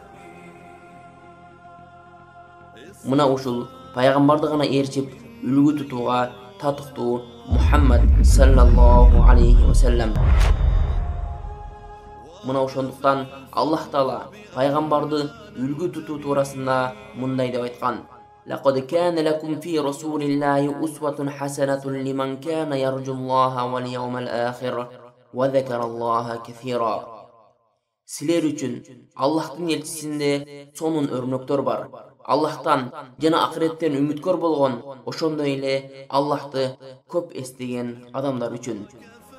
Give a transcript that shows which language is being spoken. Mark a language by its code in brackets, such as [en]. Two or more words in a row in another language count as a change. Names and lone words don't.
[ky] Мына ушул пайгамбарды гана ээрчип, үлгү тутууга татыктуу Мухаммад [ar] صلى الله عليه وسلم. [ky] Мына ошондуктан Аллах Таала пайгамбарды үлгү тутуу туурасында мындай деп айткан: [ar] "لقد كان لكم في رسول الله أسوة حسنة لمن كان يرجو الله واليوم الآخر وذكر الله كثيرا." [ky] Силер үчүн Аллахтын элчисинде сонун өрнөктөр бар. Аллахтан жана акыреттен үмүткөр болгон, ошондой эле Аллахты көп эстеген адамдар үчүн.